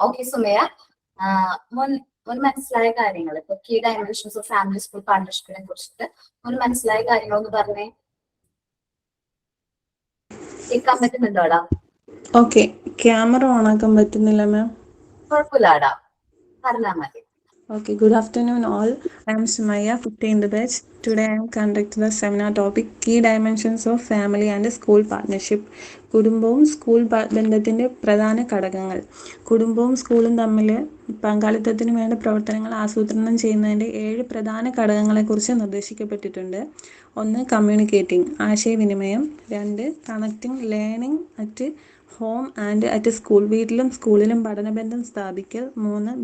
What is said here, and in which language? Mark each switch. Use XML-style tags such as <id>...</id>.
<ml>Okay Sumaya, മുൻ മനസ്സിലായ കാര്യങ്ങൾ ഇപ്പൊ key dimensions of family school പാർട്ണർഷിപ്പിനെ കുറിച്ചിട്ട് മുൻ മനസ്സിലായ കാര്യങ്ങളൊന്ന് പറഞ്ഞേ. കേൾക്കാൻ പറ്റുന്നുണ്ടോടാ? ഓക്കെ, ക്യാമറ ഓൺ ആക്കാൻ പറ്റുന്നില്ല മാം. കുഴപ്പമില്ലാടാ, പറഞ്ഞാൽ മതി.</ml> <en>Okay, good afternoon all. I am Sumaya, 15th batch. Today I am conducting the seminar topic Key Dimensions of Family and School Partnership.</en> <ml>കുടുംബവും സ്കൂൾ ബന്ധത്തിൻ്റെ പ്രധാന ഘടകങ്ങൾ. കുടുംബവും സ്കൂളും തമ്മിൽ പങ്കാളിത്തത്തിന് വേണ്ട പ്രവർത്തനങ്ങൾ ആസൂത്രണം ചെയ്യുന്നതിൻ്റെ 7 പ്രധാന ഘടകങ്ങളെക്കുറിച്ച് നിർദ്ദേശിക്കപ്പെട്ടിട്ടുണ്ട്. 1. കമ്മ്യൂണിക്കേറ്റിംഗ്, ആശയവിനിമയം. 2.</ml> <en>connecting, learning at home and at school,</en> <ml>വീട്ടിലും സ്കൂളിലും പഠനബന്ധം സ്ഥാപിക്കൽ. 3.</ml>